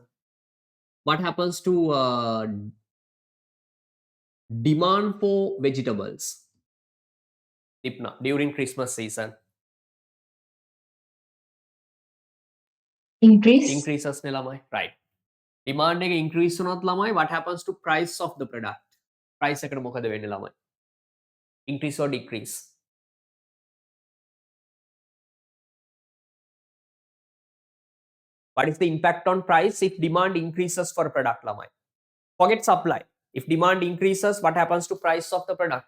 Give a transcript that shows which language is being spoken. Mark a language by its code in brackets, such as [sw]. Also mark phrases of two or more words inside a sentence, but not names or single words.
[en] What happens to demand for vegetables during Christmas season? Increase. [si] Increases නේ ළමයි. Right. Demand එක increase වුණොත් ළමයි, [en] what happens to price of the product? [si] Price එකට මොකද වෙන්නේ ළමයි? [en] Increase or decrease? What is the impact on price if demand increases for a product ළමයි? Forget supply. If demand increases, what happens to price of the product?